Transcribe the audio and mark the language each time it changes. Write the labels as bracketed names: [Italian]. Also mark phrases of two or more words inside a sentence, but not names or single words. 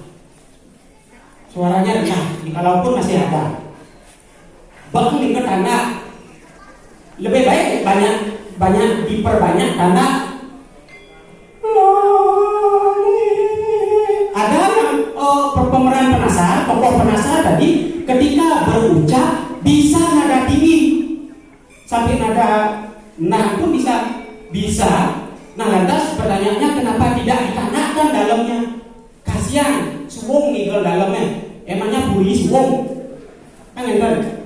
[Indonesian] Jikalaupun masih ada. Bahkan ini tanda lebih baik banyak diperbanyak tanda. Ada pemeran penasar, tokoh penasar tadi ketika berucap bisa nada tinggi sampai nada nah pun bisa. Nah, lantas pertanyaannya kenapa tidak ditandakan dalamnya? Kasihan, suwung nih kalau dalamnya. Emangnya buri suwung? Kan gitu.